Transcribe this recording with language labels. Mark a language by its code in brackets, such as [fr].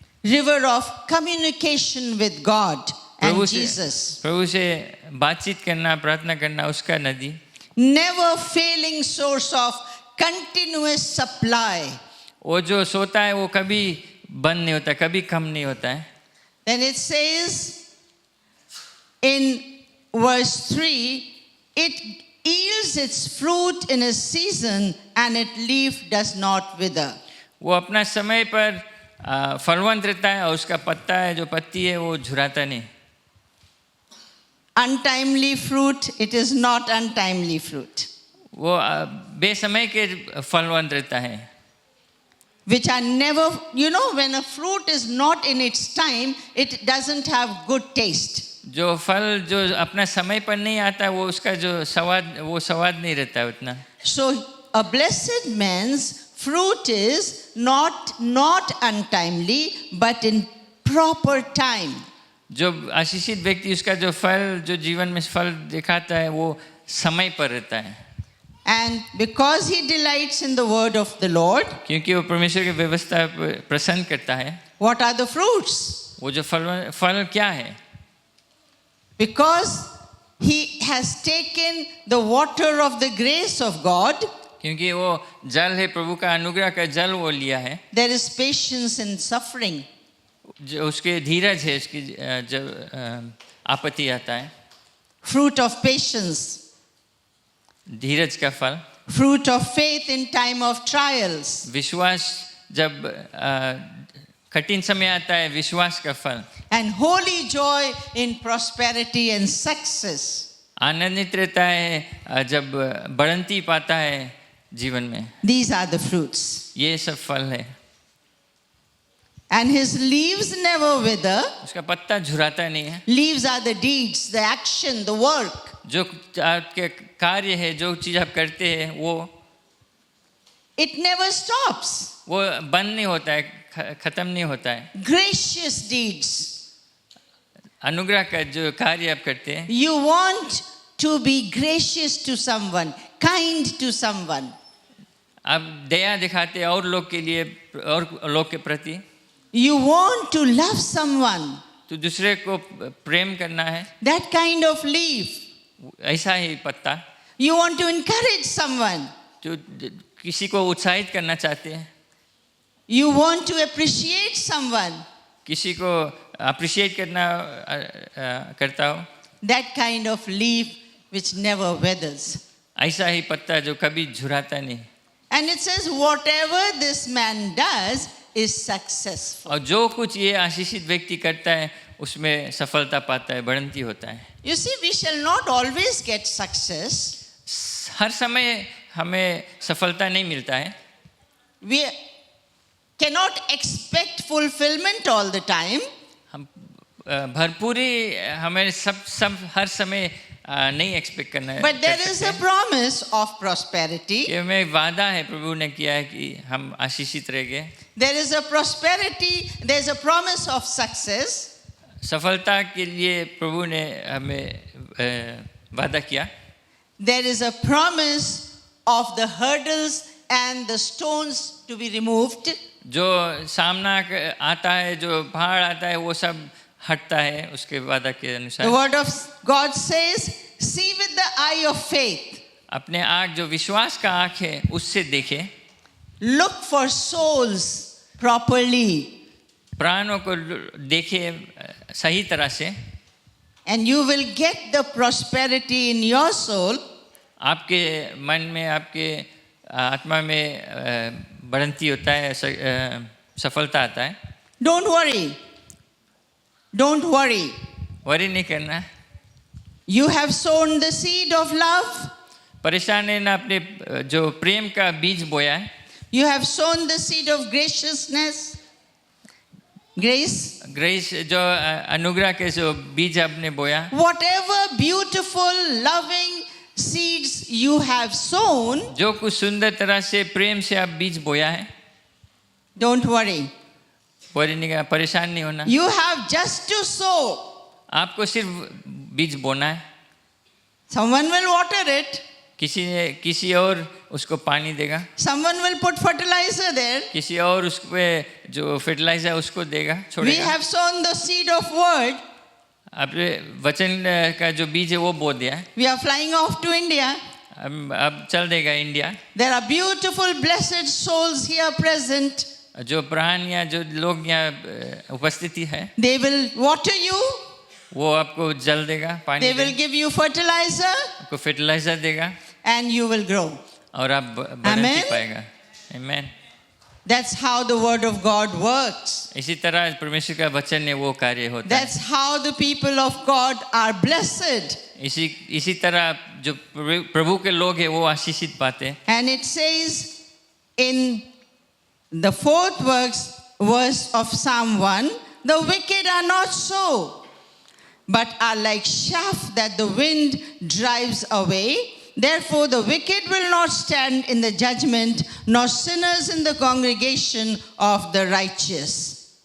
[en] River of communication with God and Jesus. [hi] प्रभु से बातचीत करना, प्रार्थना करना, उसका नदी. [en] Never failing source of continuous supply. [hi] वो जो सोता है वो कभी बंद नहीं होता, कभी कम नहीं होता है. [en] Then it says in verse 3, it yields its fruit in a season and its leaf does not wither. [hi] वो अपना समय पर फलवंत रहता है और उसका पत्ता है, जो पत्ती है वो झुराता नहीं. [en] Untimely fruit, it is not untimely fruit. [hi] वो बेसमय के फलवंत रहता है. [en] Which are never, when a fruit is not in its time, it doesn't have good taste. [hi] जो फल जो अपना समय पर नहीं आता वो उसका जो स्वाद नहीं रहता है उतना. [en] So a blessed man's fruit is not untimely, but in proper time. [hi] जो आशीषित व्यक्ति, उसका जो फल, जो जीवन में फल दिखाता है वो समय पर रहता है. [en] And because he delights in the word of the Lord, [hi] क्योंकि वो परमेश्वर की व्यवस्था प्रसन्न करता है. [en] what are the fruits? [hi] वो जो फल क्या है? [en] Because he has taken the water of the grace of God, [hi] क्योंकि वो जल है, प्रभु का अनुग्रह का जल वो लिया है. [en] there is patience in suffering. [hi] जो उसके धीरज है, उसकी जब आपत्ति आता है. [en] Fruit of patience. [hi] धीरज का फल. [en] Fruit of faith in time of trials. [hi] विश्वास जब कठिन समय आता है, विश्वास का फल. [en] And holy joy in prosperity and success. [hi] आनंदित रहता है जब बढ़ंती पाता है जीवन में. [en] These are the fruits. [hi] ये सब फल है. [en] And his leaves never wither. [hi] उसका पत्ता झुराता नहीं है. [en] Leaves are the deeds, the action, the work. [hi] जो आपके कार्य है, जो चीज आप करते हैं वो [en] It never stops. [hi] वो बंद नहीं होता है, खत्म नहीं होता है. [en] Gracious deeds. [hi] अनुग्रह का जो कार्य आप करते हैं, [en] You want to be gracious to someone, kind to someone. [hi] आप दया दिखाते हैं और लोग के लिए और लोग के प्रति, [en] You want to love someone. [hi] तो दूसरे को प्रेम करना है, [en] That kind of leaf. [hi] ऐसा ही पत्ता [en] You want to encourage someone. [hi] जो किसी को उत्साहित करना चाहते हैं, [en] You want to appreciate someone. [hi] किसी को अप्रिशिएट करना करता हो, [en] That kind of leaf which never withers. [hi] ऐसा ही पत्ता जो कभी झुराता नहीं। [en] And it says, whatever this man does is successful. [hi] और जो कुछ ये आशीषित व्यक्ति करता है उसमें सफलता पाता है, बढ़ंती होता है। [en] You see, we shall not always get success. [hi] हर समय हमें सफलता नहीं मिलता है, [en] We cannot expect fulfillment all the time. [hi] हम भरपूरी हमें सब हर समय नहीं एक्सपेक्ट करना है, [en] But there [hi] कर [en] is [hi] सकते [en] a [hi] हैं। [en] promise of prosperity. [hi] ये में वादा है प्रभु ने किया है कि हम आशीषित रहेंगे। [en] There is a prosperity, there is a promise of success. [hi] सफलता के लिए प्रभु ने हमें वादा किया। [en] There is a promise of the hurdles and the stones to be removed. [hi] जो सामना आता है, जो पहाड़ आता है, वो सब हटता है उसके वादा के [en] The [hi] अनुसार। [en] word of God says, see with the eye of faith. [hi] अपने आँख जो विश्वास का आँख है उससे देखे, [en] Look for souls properly, [hi] प्राणों को देखे सही तरह से, [en] and you will get the prosperity in your soul. [hi] आपके मन में, आपके आत्मा में बढ़ंती होता है, सफलता आता है। [en] Don't worry. Don't worry. [hi] Worry नहीं करना, [en] You have sown the seed of love. [hi] परेशान है ना, अपने जो प्रेम का बीज बोया है, [en] You have sown the seed of graciousness. Grace. [hi] Grace जो अनुग्रह के जो बीज आपने बोया, [en] Whatever beautiful, loving seeds you have sown, [hi] जो कुछ सुंदर तरह से प्रेम से आप बीज बोया है, [en] don't worry. [hi] वरी नहीं करना, परेशान नहीं होना। [en] You have just to sow. [hi] आपको सिर्फ बीज बोना है, [en] Someone will water it. [hi] किसी और उसको पानी देगा, [en] Someone will put fertilizer there. [hi] किसी और उस पे जो फर्टिलाइजर उसको देगा, [en] We [hi] छोड़ेगा। [en] have sown the seed of word. [hi] आपने वचन का जो बीज है वो बो दिया है, [en] We are flying off to India. [hi] अब चल देगा India. [en] There are beautiful, blessed souls here present. [hi] जो प्राण या जो लोग यहाँ उपस्थिति है, [en] They will water you. [hi] वो आपको जल देगा, पानी [en] They will [hi] देगा, [en] give you fertilizer, [hi] आपको फर्टिलाइजर देगा [en] and you will grow. [hi] और आप बढ़ंती [en] Amen. [hi] पाएगा। आमीन। [en] That's how the word of God works. [hi] इसी तरह परमेश्वर का वचन है वो कार्य होता है। [en] That's how the people of God are blessed. [hi] इसी तरह जो प्रभु के लोग हैं वो आशीषित पाते हैं। [en] And it says in the fourth verse of Psalm 1, the wicked are not so, but are like chaff that the wind drives away. Therefore, the wicked will not stand in the judgment, nor sinners in the congregation of the righteous.